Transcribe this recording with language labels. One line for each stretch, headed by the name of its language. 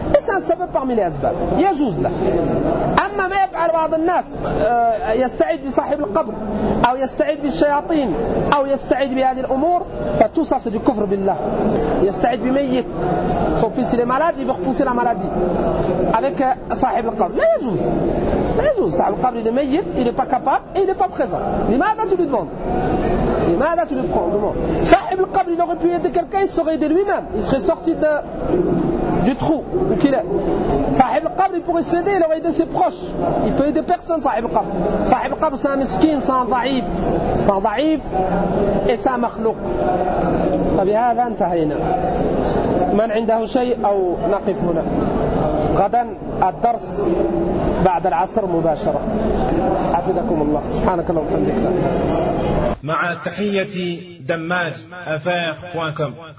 French: c'est un
Arabic: سبب
French: parmi les
Arabic: أسباب، يجوز له. أما ما يفعل بعض الناس يستعيد بصاحب القبر أو يستعيد بالشياطين أو يستعيد بهذه الأمور، فتوصى سجد كفر بالله. يستعيد بميت
French: son fils il est malade il veut repousser la maladie avec صاحب القبر،
Arabic: لا يجوز.
French: صاحب القبر il est ميت، il n'est pas capable et il n'est pas présent. لماذا tu lui demandes؟ لماذا tu le prends؟ صاحب القبر il aurait pu aider quelqu'un، il serait aidé lui-même، il serait sorti de du trou où il est. صاحب القبر il pourrait s'aider، il aurait aidé ses proches، il peut aider personne. صاحب القبر، صاحب القبر c'est un miskin، c'est un ضعيف، c'est un ضعيف et c'est un مخلوق.
Arabic: فبهذا انتهينا. من عنده شيء أو نقف هنا؟ غدا الدرس بعد العصر مباشرة. حفظكم الله. سبحانك اللهم وبحمدك. مع تحية دماج افاق.com.